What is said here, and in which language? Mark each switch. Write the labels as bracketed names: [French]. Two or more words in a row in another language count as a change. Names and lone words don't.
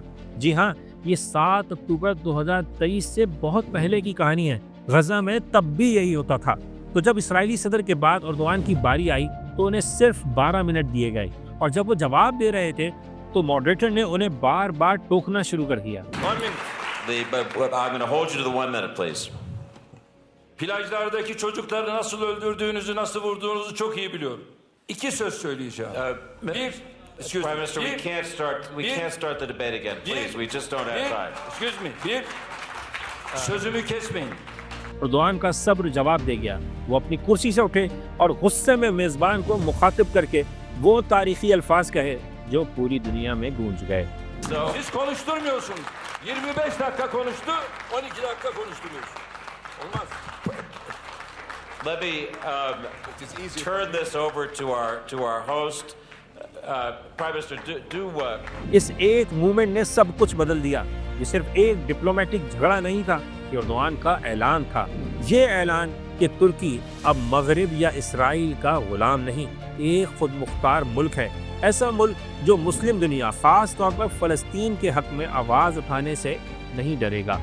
[Urdu] جی ہاں، یہ 7 اکتوبر 2023 سے بہت پہلے کی کہانی ہے۔ غزہ میں تب بھی یہی ہوتا تھا۔ تو جب اسرائیلی صدر کے بعد اردوغان کی باری آئی تو انہیں صرف 12 منٹ دیے گئے، اور جب وہ جواب دے rहे تھے تو ماڈریٹر نے انہیں بار بار ٹوکنا شروع کر دیا۔ [Turkish] Plajlardaki çocukları nasıl öldürdüğünüzü, nasıl vurduğunuzu çok iyi biliyorum. 2 söz söyleyeceğim. Bir, [English] Prime Minister, we can't start the debate again, please. We just don't have time. Excuse me. [Turkish] Bir, sözümü kesmeyin. [Urdu] اردوغان کا صبر جواب دے گیا۔ وہ اپنی کرسی سے اٹھے اور غصے میں میزبان کو مخاطب کر کے وہ تاریخی الفاظ کہے جو پوری دنیا میں گونج گئے۔ [Turkish] Siz konuşturmuyorsunuz. 25 dakika konuştu, 12 dakika konuşturuyorsun. Olmaz. [English] Let me turn this over to our host. Prime Minister, [Urdu] اس ایک مومنٹ نے سب کچھ بدل دیا۔ یہ صرف ایک ڈپلومیٹک جھگڑا نہیں تھا، یہ اردوغان کا اعلان تھا۔ یہ اعلان کہ ترکی اب مغرب یا اسرائیل کا غلام نہیں، ایک خود مختار ملک ہے، ایسا ملک جو مسلم دنیا خاص طور پر فلسطین کے حق میں آواز اٹھانے سے نہیں ڈرے گا۔